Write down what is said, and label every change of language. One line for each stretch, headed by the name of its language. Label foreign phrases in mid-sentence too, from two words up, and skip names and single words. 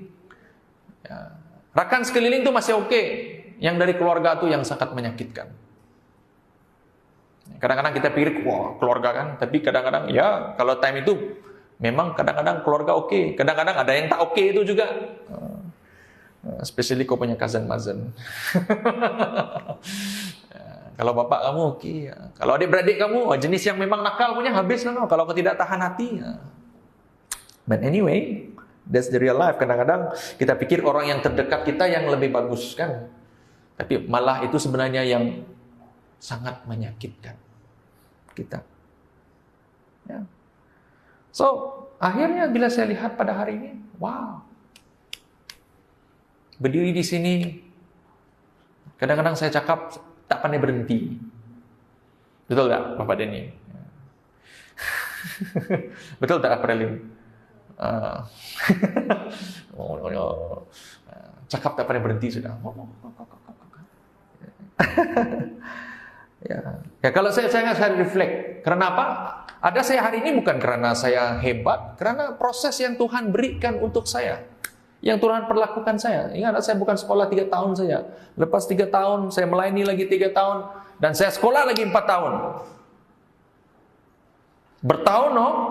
Malay: Ya. Rakan sekeliling itu masih oke. Yang dari keluarga itu yang sangat menyakitkan. Kadang-kadang kita pikir, wah keluarga kan. Tapi kadang-kadang ya kalau time itu memang kadang-kadang keluarga oke. Kadang-kadang ada yang tak oke itu juga. Especially kau punya cousin-cousin. Kalau bapak kamu oke. Kalau adik-beradik kamu jenis yang memang nakal punya habis lah. Kalau kau tidak tahan hati.
English: But anyway, that's the real life.
Malay: Kadang-kadang kita pikir orang yang terdekat kita yang lebih bagus kan. Tapi malah itu sebenarnya yang sangat menyakitkan kita. Ya. So, akhirnya bila saya lihat pada hari ini, wow. Berdiri di sini, kadang-kadang saya cakap tak pandai berhenti. Betul tak, Bapak Denny? Betul tak, Pak Relim? Cakap tak pernah berhenti sudah. Ya, kalau saya reflect. Karena apa? Ada saya hari ini bukan karena saya hebat, karena proses yang Tuhan berikan untuk saya, yang Tuhan perlakukan saya. Ingat, saya bukan sekolah 3 tahun saja. Lepas 3 tahun, saya melayani lagi 3 tahun, dan saya sekolah lagi 4 tahun. Bertahun, no?